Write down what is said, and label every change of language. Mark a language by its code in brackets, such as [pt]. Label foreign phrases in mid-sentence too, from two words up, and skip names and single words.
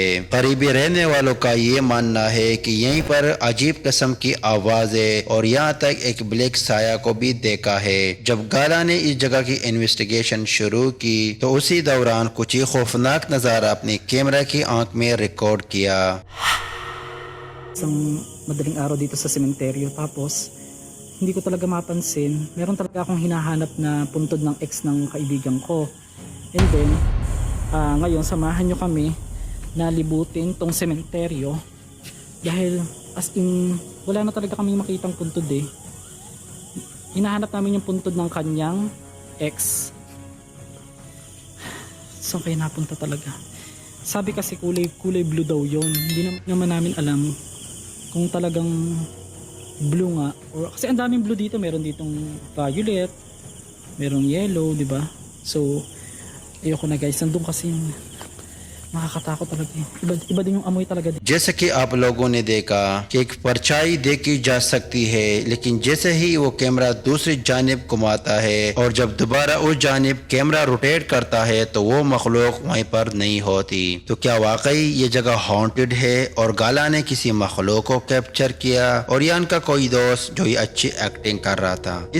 [hi] करीबी रहने वालों का ये मानना है कि यहीं पर अजीब किस्म की आवाजें और यहाँ तक एक ब्लैक साया को भी देखा है। जब गाला ने इस जगह की इन्वेस्टिगेशन शुरू की तो उसी दौरान कुछ ही खौफनाक नजारा अपने कैमरा की आंख में रिकॉर्ड किया। [tl] Isang madaling araw dito sa sementeryo, tapos hindi ko talaga mapansin, meron talaga akong hinahanap na puntod ng ex ng kaibigan ko. [en] And then [tl] ngayon samahan nyo kami na libutin tong sementeryo dahil [en] as in [tl] wala na talaga kami makitang puntod eh. Hinahanap namin yung puntod ng kanyang ex. Saan kaya napunta talaga? Sabi kasi kulay blue daw yon. Hindi naman namin alam kung talagang blue nga. Or, kasi ang daming blue dito. Meron ditong violet, merong yellow, di ba? So, ayoko na guys. Nandun kasi yung Nakakatakot talaga eh. Iba din yung amoy talaga. [hi] जैसे कि आप लोगों ने देखा कि एक परछाई देखी जा सकती है, लेकिन जैसे ही वो कैमरा दूसरी जानिब घुमाता है और जब दोबारा उस जानिब कैमरा रोटेट करता है तो वो मखलूक वहीं पर नहीं होती। तो क्या वाकई ये जगह हॉन्टेड है और गाला ने किसी मखलूक को कैप्चर किया और या उनका कोई दोस्त जो ये अच्छी एक्टिंग कर रहा था?